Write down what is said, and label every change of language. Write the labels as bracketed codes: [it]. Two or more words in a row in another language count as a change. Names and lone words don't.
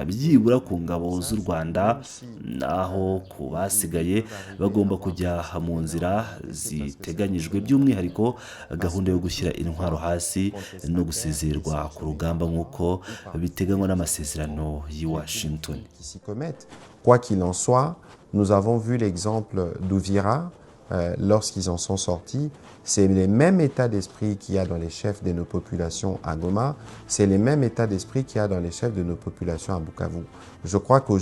[rw] Byibura ku ngabo z'u Rwanda, naho ku basigaye bagomba kujya mu nzira ziteganyijwe, by'umwihariko gahunda yo gushyira intwaro hasi no gusezererwa ku rugamba nk'uko biteganywa n'amasezerano y'i Washington. [fr] Quoi qu'il en soit, nous avons vu l'exemple d'Uvira. Lorsqu'ils en sont sortis, c'est les mêmes états d'esprit qu'il y a dans les chefs de nos populations à Goma, c'est les mêmes états d'esprit qu'il y a dans les chefs de nos populations à Bukavu.